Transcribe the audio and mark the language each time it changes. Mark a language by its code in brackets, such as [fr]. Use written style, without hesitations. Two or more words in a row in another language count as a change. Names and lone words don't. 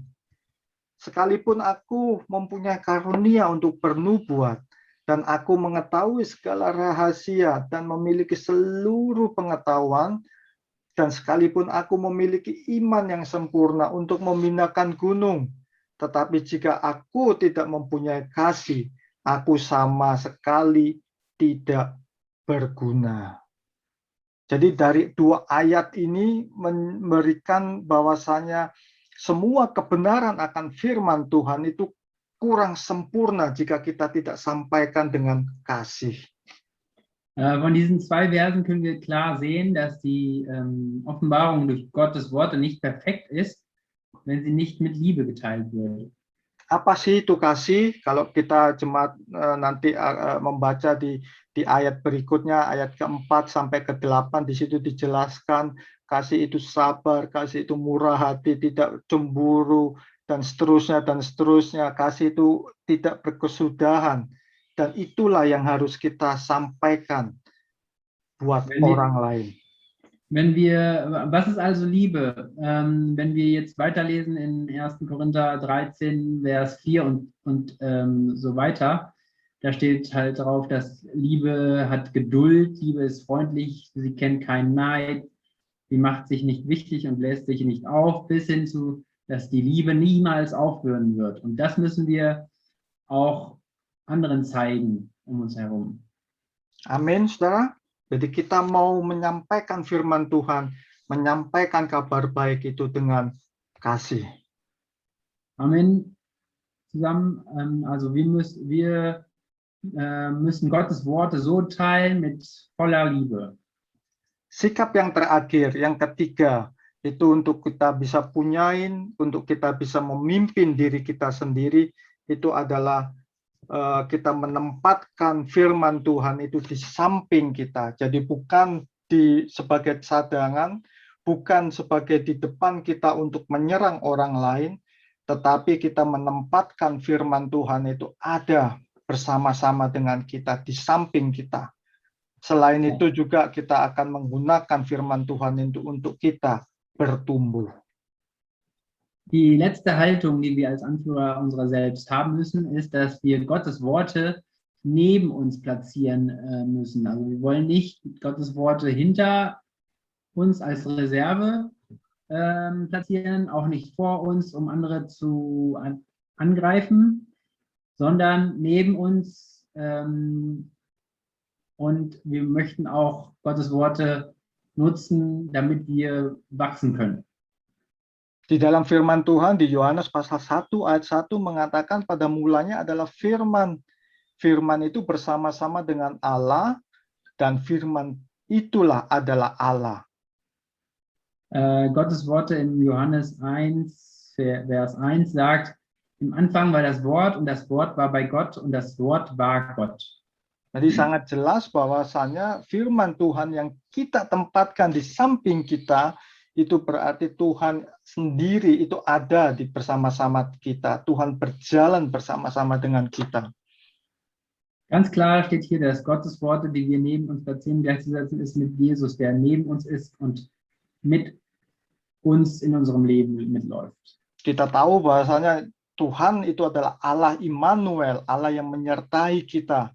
[id] Sekalipun aku mempunyai karunia untuk bernubuat, dan aku mengetahui segala rahasia dan memiliki seluruh pengetahuan, Dan sekalipun aku memiliki iman yang sempurna untuk memindahkan gunung, tetapi jika aku tidak mempunyai kasih, aku sama sekali tidak berguna. Jadi dari dua ayat ini memberikan bahwasanya semua kebenaran akan firman Tuhan itu kurang sempurna jika kita tidak sampaikan dengan kasih. [de] Von diesen zwei Versen können wir klar sehen, dass die Offenbarung durch Gottes Worte nicht perfekt ist, wenn sie nicht mit Liebe geteilt wird. [id] Apa sih itu kasih? Kalau kita jemaat nanti membaca di ayat berikutnya, ayat ke-4 sampai ke-8, di situ dijelaskan kasih itu sabar, kasih itu murah hati, tidak cemburu, dan seterusnya, dan seterusnya. Kasih itu tidak berkesudahan. Dan itulah yang harus kita sampaikan buat orang lain. [de] Was ist also Liebe? Wenn wir jetzt weiterlesen in 1. Korinther 13, Vers 4 und so weiter, da steht halt drauf, dass Liebe hat Geduld, Liebe ist freundlich, sie kennt keinen Neid, sie macht sich nicht wichtig und lässt sich nicht auf, bis hin zu, dass die Liebe niemals aufhören wird. Und das müssen wir auch anderen zeigen um uns herum. [id] Amin, saudara. Jadi kita mau menyampaikan firman Tuhan, menyampaikan kabar baik itu dengan kasih. Amen. [de] Zusammen, also wir müssen Gottes Worte so teilen mit voller Liebe. [id] Sikap yang terakhir, yang ketiga, itu untuk kita bisa punyain, untuk kita bisa memimpin diri kita sendiri, itu adalah kita menempatkan firman Tuhan itu di samping kita. Jadi bukan sebagai cadangan, bukan sebagai di depan kita untuk menyerang orang lain, tetapi kita menempatkan firman Tuhan itu ada bersama-sama dengan kita, di samping kita. Selain itu juga kita akan menggunakan firman Tuhan itu untuk kita bertumbuh. [de] Die letzte Haltung, die wir als Anführer unserer selbst haben müssen, ist, dass wir Gottes Worte neben uns platzieren müssen. Also wir wollen nicht Gottes Worte hinter uns als Reserve platzieren, auch nicht vor uns, um andere zu angreifen, sondern neben uns. Und wir möchten auch Gottes Worte nutzen, damit wir wachsen können. [id] Di dalam firman Tuhan di Yohanes pasal 1 ayat 1 mengatakan pada mulanya adalah firman. Firman itu bersama-sama dengan Allah dan firman itulah adalah Allah. [de] Gottes Worte in Johannes 1, Vers 1 sagt, im Anfang war das Wort und das Wort war bei Gott und das Wort war Gott. [id] Jadi sangat jelas bahwasanya firman Tuhan yang kita tempatkan di samping kita itu berarti Tuhan sendiri itu ada di bersama-sama kita. Tuhan berjalan bersama-sama dengan kita. [de] Ganz klar steht hier, dass Gottes Worte, die wir neben uns platzieren, gleichzusetzen ist mit Jesus, der neben uns ist und mit uns in unserem Leben mitläuft. [id] Kita tahu bahwasanya Tuhan itu adalah Allah Immanuel, Allah yang menyertai kita.